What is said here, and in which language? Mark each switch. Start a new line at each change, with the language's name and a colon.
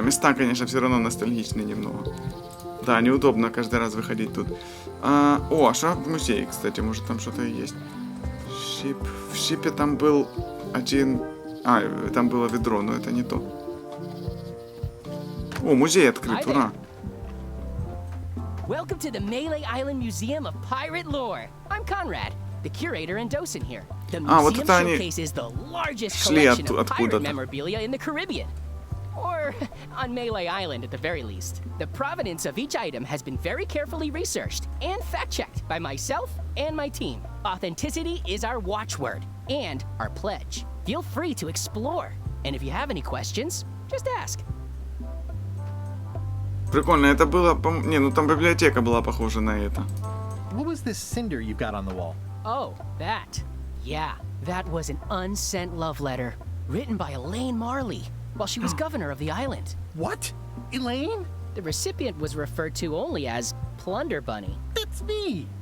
Russian: Места, конечно, все равно ностальгичные немного. Да, неудобно каждый раз выходить тут. О, а что в музее, кстати? Может, там что-то и есть. Шип. В Шипе там был один... А, там было ведро, но это не то. О, музей открыт, ура!
English: Welcome to the Melee Island Museum of Pirate Lore. I'm Conrad, the curator and docent here. The museum showcases the largest collection of pirate memorabilia in the Caribbean. Or on Melee Island at the very least. The provenance of each item has been very carefully researched and fact-checked by myself and my team. Authenticity is our watchword and our pledge. Feel free to explore. And if you have any questions, just ask.
Russian: Прикольно, это было... Не, ну там библиотека была похожа на это.
English: What was this cinder you've got on the wall? Oh, that. Yeah, that was an unsent love letter written by Elaine Marley while she was governor of the island. What? Elaine? The recipient was referred to only as Plunder Bunny. That's me!